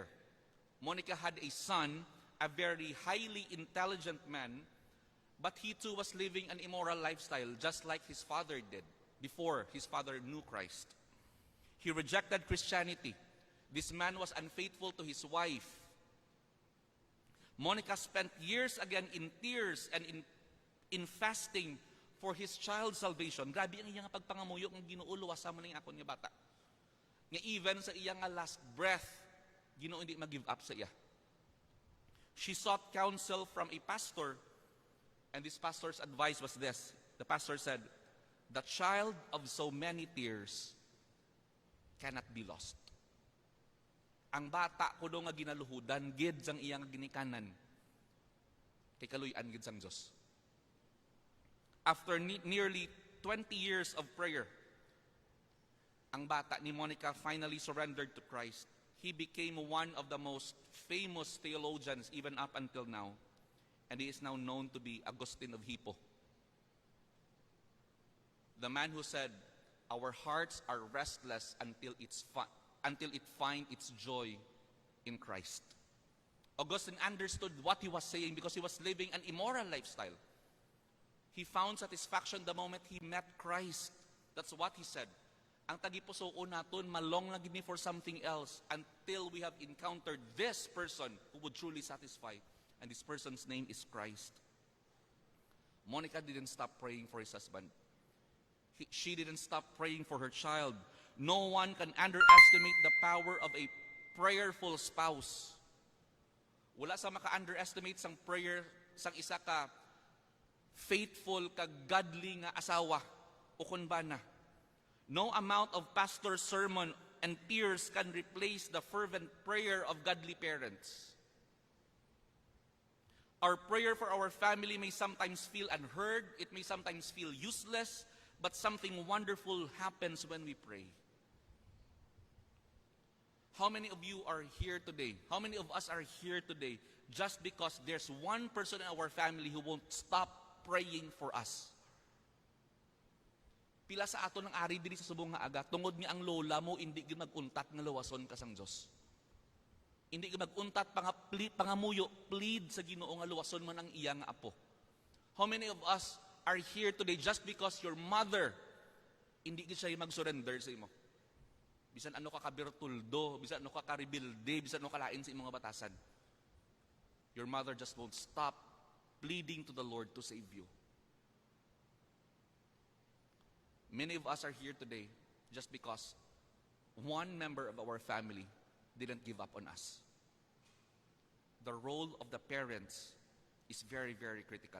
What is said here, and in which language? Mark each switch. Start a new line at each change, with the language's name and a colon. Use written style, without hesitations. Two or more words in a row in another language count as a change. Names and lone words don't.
English: Monica had a son, a very highly intelligent man, but he too was living an immoral lifestyle, just like his father did before his father knew Christ. He rejected Christianity. This man was unfaithful to his wife. Monica spent years again in tears and in fasting for his child's salvation.
Hiligaynon: Grabe ang iyang pagpangamuyo ng Ginoo luwasa mo ning akon nga bata. Nga even sa iyang
English: last breath,
Hiligaynon: Ginoo hindi mag-give up sa iya.
English: She sought counsel from a pastor, and this pastor's advice was this. The pastor said, "The child of so many tears cannot be lost."
Hiligaynon: Ang bata ko do nga ginaluhudan gid sang iyang ginikanan kay kaluy-an gid sang Dios.
English: After nearly 20 years of prayer,
Hiligaynon: ang bata ni Monica
English: finally surrendered to Christ. He became one of the most famous theologians even up until now, and he is now known to be Agustin of Hippo. The man who said, "Our hearts are restless until it find its joy in Christ." Augustine understood what he was saying because he was living an immoral lifestyle. He found satisfaction the moment he met Christ. That's what he said.
Hiligaynon: Ang tagipusoon naton, malong lang gini
English: for something else until we have encountered this person who would truly satisfy. And this person's name is Christ. Monica didn't stop praying for his husband. She didn't stop praying for her child. No one can underestimate the power of a prayerful spouse.
Hiligaynon: Wala sa maka-underestimate sang prayer sang isa ka faithful ka godly nga asawa o kunbana.
English: No amount of pastor's sermon and tears can replace the fervent prayer of godly parents. Our prayer for our family may sometimes feel unheard, it may sometimes feel useless, but something wonderful happens when we pray. How many of you are here today? How many of us are here today just because there's one person in our family who won't stop praying for us?
Hiligaynon: Pila sa ato ng ari diri sa subong nga aga, tungod nga ang lola mo hindi gyud mag-untat nga luwason ka sang Dios. Hindi gyud mag-untat pangamuyo, plead sa Ginoo nga luwason man ang iya nga apo.
English: How many of us are here today just because your mother
Hiligaynon: hindi gyud siya mag-surrender sa imo? Bisan ano ka kabirtuldo, bisan ano ka karibilde, bisan ano ka lain sa imong batasan.
English: Your mother just won't stop pleading to the Lord to save you. Many of us are here today just because one member of our family didn't give up on us. The role of the parents is very, very critical.